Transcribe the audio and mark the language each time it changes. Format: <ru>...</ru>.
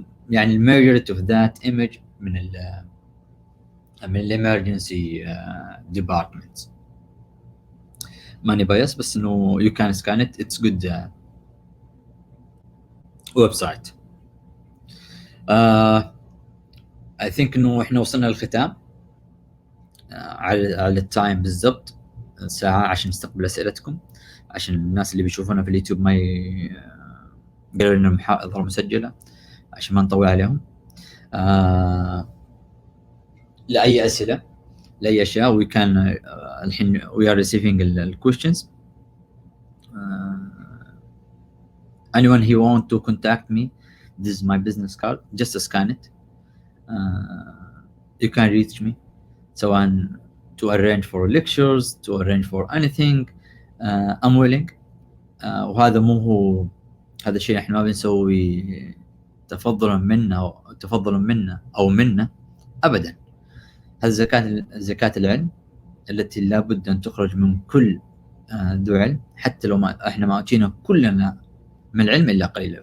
<en>يعني majority of that image من ال emergency departments. ماني بايس، بس انه you can scan it, it's good website.</en> <ar>I think انه احنا وصلنا للختام على التايم بالضبط ساعة عشان نستقبل أسئلتكم، عشان الناس اللي بيشوفونا في اليوتيوب ما يقولوا لنا محاضرة مسجلة، عشان ما نطول عليهم.</ar> <en>لأي أسئلة لأي أشياء we can الحين we are receiving the questions. anyone who want to contact me, this is my business card, just scan it. You can reach me سواء to arrange for lectures, to arrange for anything. I'm willing.</en> <ar>وهذا مو هو هذا الشيء احنا ما بنسوي تفضلا منا او منا ابدا. هذا زكاة العلم التي لابد ان تخرج من كل ذو علم، حتى لو ما احنا ما اتينا كلنا من العلم الا قليلا.</ar>